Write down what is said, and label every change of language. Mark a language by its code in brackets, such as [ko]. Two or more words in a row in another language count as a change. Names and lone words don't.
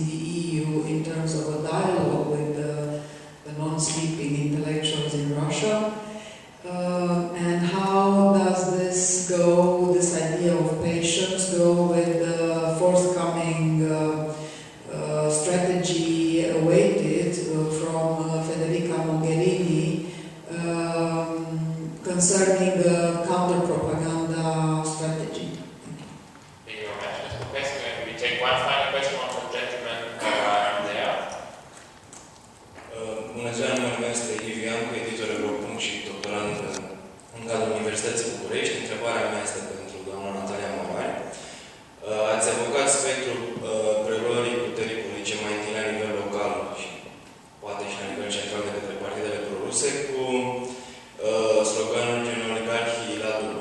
[en] the EU in terms of a dialogue with the non-sleeping intellectuals in Russia, and how does this idea of patience go with the forthcoming strategy awaited from Federica Mogherini concerning the counter-propaganda strategy. Thank you very much, Ms. Popescu. And we take one final question from the gentleman there. [ro] Bună ziua, numele meu este Ivian, editor Europei și doctorand în cadrul Universității București. Întrebarea mea este pentru doamna Natalia Morari. Ați evocat spectrul preluării puterii politice mai întâi la nivel local și poate și la nivel central de către partidele proruse cu sloganul gen oligarhii la dublu.